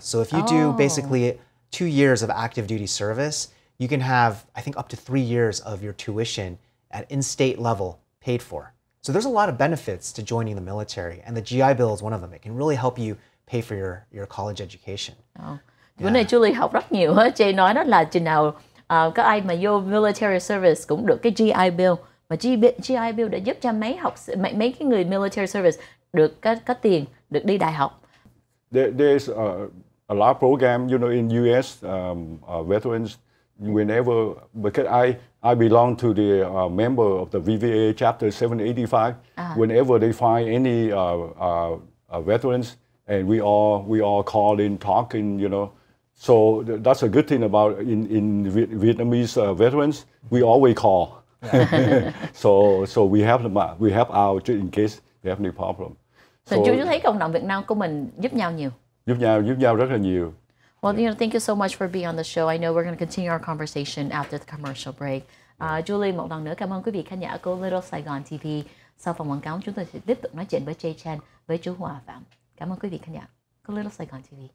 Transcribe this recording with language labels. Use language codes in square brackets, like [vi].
[en] So if you do basically 2 years of active duty service, you can have, I think, up to 3 years of your tuition at in-state level paid for. So there's a lot of benefits to joining the military, and the GI Bill is one of them. It can really help you pay for your college education. [vi] Bữa nay Julie học rất nhiều hết. Jay nói đó là chừng nào các ai mà vô military service cũng được cái GI Bill. Mà GI Bill đã giúp cho mấy cái người military service được có tiền, được đi đại học. [en] There's a lot of program, in US veterans, whenever, because I belong to the member of the VVA chapter 785. Whenever they find any veterans, and we all call in talking, So that's a good thing about in Vietnamese veterans. We always call. So we help out in case we have any problem. [vi] So chú thấy cộng đồng Việt Nam của mình giúp nhau nhiều. Giúp nhau rất là nhiều. [en] Well, thank you so much for being on the show. I know we're going to continue our conversation after the commercial break. [vi] Julie, một lần nữa cảm ơn quý vị khán giả của Little Saigon TV. Sau phần quảng cáo, chúng tôi sẽ tiếp tục nói chuyện với Chen, với chú Hòa Phạm. Cảm ơn quý vị khán giả của Little Saigon TV.